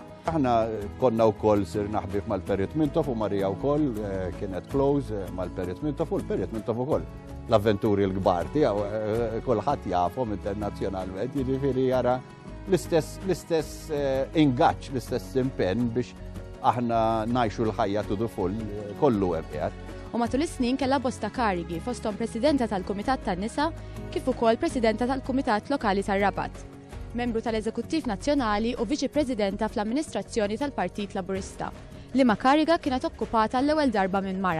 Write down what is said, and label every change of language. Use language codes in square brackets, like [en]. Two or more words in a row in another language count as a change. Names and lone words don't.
[mt] Aħna konna wkoll sirna ħbieb mal-Perit Mintoff u Marija wkoll kienet close mal-Perit Mintoff u l-Perit Mintoff ukoll. L-avventuri l-kbar tiegħu kulħadd jafhom internazzjonalment, jiġifieri jara l-istess ingaġġ, l-istess impenn biex aħna ngħixu l-ħajja [en] to the full [mt] kollu hemm qiegħed. U matul is-snin kellha bosta karigi fosthom Presidenta tal-Kumitat tan-Nisa kif ukoll Presidenta tal-Kumitat Lokali tar-Rabat, membru tal-Eżekuttiv Nazzjonali u Viċi Presidenta fl-Amministrazzjoni tal-Partit Laburista, li ma' kariga kienet okkupata l-ewwel darba minn mara.